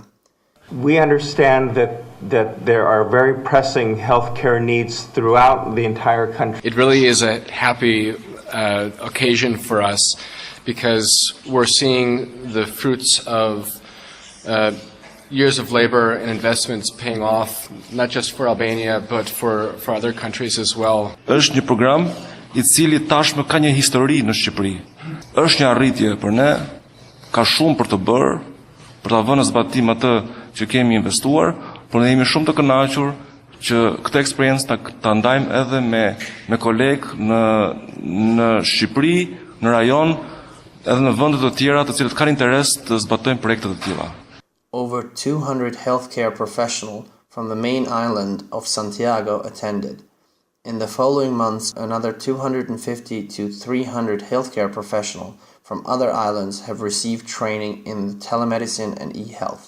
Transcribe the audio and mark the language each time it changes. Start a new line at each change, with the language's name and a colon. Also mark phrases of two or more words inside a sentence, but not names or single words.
English: We understand that there are very pressing healthcare needs throughout the entire country. It really is a happy occasion for us because we're seeing the fruits of years of labor and investments paying off, not just for Albania, but for other countries as well.
Albanian: Është një program I cili tashmë ka një histori në Shqipëri. Është një arritje për ne, ka shumë për të bërë, për ta vënë në zbatim atë që kemi investuar, por ne jemi shumë të kënaqur që këtë eksperiencë ta ndajmë edhe me kolegë në Shqipëri, në rajon, edhe në vende të tjera të cilët kanë interes të zbatojnë projekte të tilla.
English: Over 200 healthcare professionals from the main island of Santiago attended. In the following months, another 250 to 300 healthcare professionals from other islands have received training in telemedicine and e-health.